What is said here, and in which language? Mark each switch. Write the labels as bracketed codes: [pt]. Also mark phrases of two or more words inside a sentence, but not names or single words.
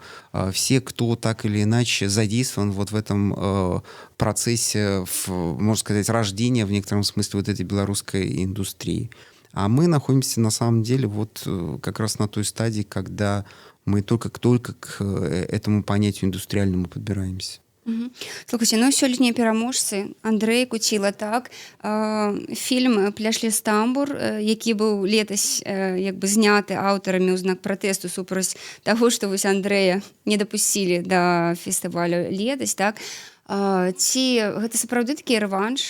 [ru] Все, кто так или иначе задействован вот в этом процессе, можно сказать, рождения в некотором смысле вот этой белорусской индустрии. А мы находимся на самом деле вот как раз на той стадии, когда мы только к этому понятию индустриальному подбираемся. [be] Слухайте, ну сёлетнія пераможцы Андрэй Куціла, так, фільм «Пляшлес тамбур», які быў летась як бы зняты аўтарамі ў знак пратэсту супраць таго, што вось Андрэя не дапусцілі да фестывалю летась, так, ці гэта сапраўды такі рэванш?